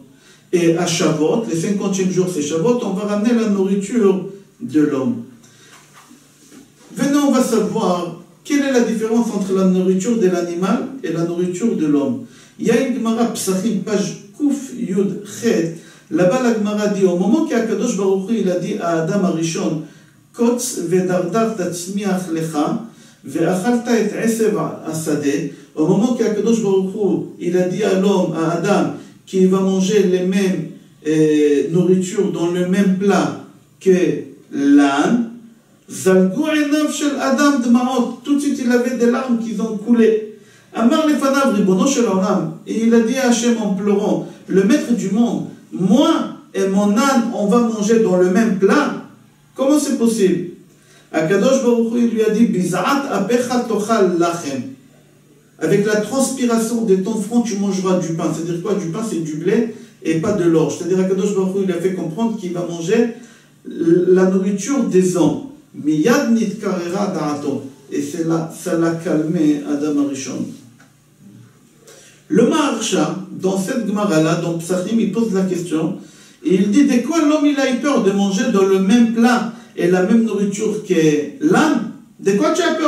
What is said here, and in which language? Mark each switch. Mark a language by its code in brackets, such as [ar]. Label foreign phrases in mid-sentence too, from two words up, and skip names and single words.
[fr] Et à Shavuot, les 50e jours, c'est Shavuot, on va ramener la nourriture de l'homme. Venez, on va savoir quelle est la différence entre la nourriture de l'animal et la nourriture de l'homme. Il y a une Gemara Psachim, page Kouf Yud Chet. Là-bas, la Gemara dit, au moment qu' [he] הקדוש ברוך הוא, [fr] il a dit à [he] אדם הראשון, קוץ ודרדר תצמיח לך, ואכלת את עשב השדה. [fr] Au moment qu' [he] הקדוש ברוך הוא, [fr] il a dit à l'homme, à Adam, qu'il va manger les mêmes nourritures dans le même plat que l'âne, [he] זלגו עיניו של אדם דמעות. [fr] Tout de suite, il avait des larmes qui ont coulé. [he] אמר לפניו רבונו של עולם. [fr] Et il a dit à Hachem en pleurant, le maître du monde, moi et mon âne, on va manger dans le même plat. Comment c'est possible? [he] הקדוש ברוך הוא, [fr] il lui a dit, [he] בזעת אפך תאכל לחם. [fr] Avec la transpiration de ton front, tu mangeras du pain. C'est-à-dire quoi? Du pain, c'est du blé et pas de l'orge. C'est-à-dire [he] הקדוש ברוך הוא, [fr] il a fait comprendre qu'il va manger la nourriture des hommes. [he] מיד נתקררה דעתו. [fr] Et c'est là, ça l'a calmé [he] אדם הראשון. [fr] Le Maharsha, dans cette Gemara-là, dans Psachim, il pose la question, et il dit, de quoi l'homme il a eu peur de manger dans le même plat et la même nourriture que l'âne? De quoi tu as peur?